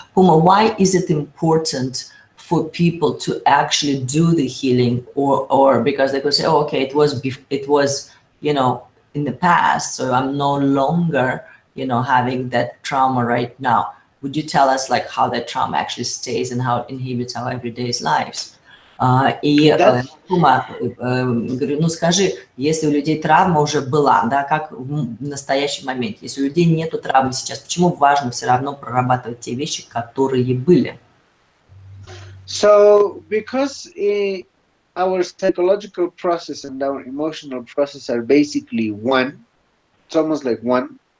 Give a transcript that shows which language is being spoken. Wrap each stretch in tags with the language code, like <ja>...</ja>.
<en>Puma, why is it important for people to actually do the healing, or because they could say, oh, okay, it was in the past, so I'm no longer having that trauma right now. Would you tell us like how that trauma actually stays and how it inhibits our everyday lives?</en> <ru>И Пума, говорю, ну скажи, если у людей травма уже была, да, как в настоящий момент, если у людей нету травмы сейчас, почему важно все равно прорабатывать те вещи, которые были?</ru> <en>So, because our psychological process and our emotional process are basically one, it's almost like one.</en>